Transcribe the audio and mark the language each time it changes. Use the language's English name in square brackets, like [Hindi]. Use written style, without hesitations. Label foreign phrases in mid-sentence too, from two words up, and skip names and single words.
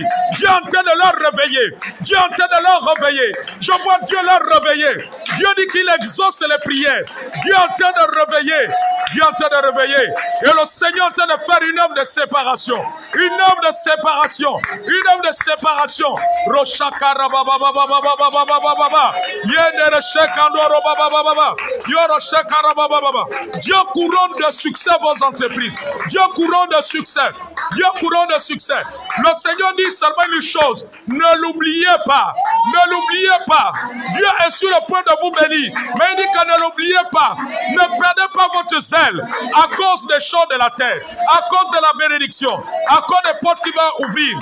[French] Dieu est en train de leur réveiller. Dieu est en train de leur réveiller. Je vois Dieu leur réveiller. Dieu dit qu'il exauce les prières. Dieu est en train de réveiller. Dieu est en train de réveiller. Et le Seigneur est en train de faire une œuvre de séparation. Une œuvre de séparation. Une œuvre de séparation. Rocha Makara baba baba baba baba baba baba. Yendere shekandoro baba baba baba. Yoro shekara baba baba. Dieu couronne de succès vos entreprises. Dieu couronne de succès. Dieu couronne de succès. Le Seigneur dit seulement une chose. Ne l'oubliez pas. Ne l'oubliez pas. Dieu est sur le point de vous bénir. Mais il dit que ne l'oubliez pas. Ne perdez pas votre zèle à cause des choses de la terre, à cause de la bénédiction, à cause des portes qui vont ouvrir.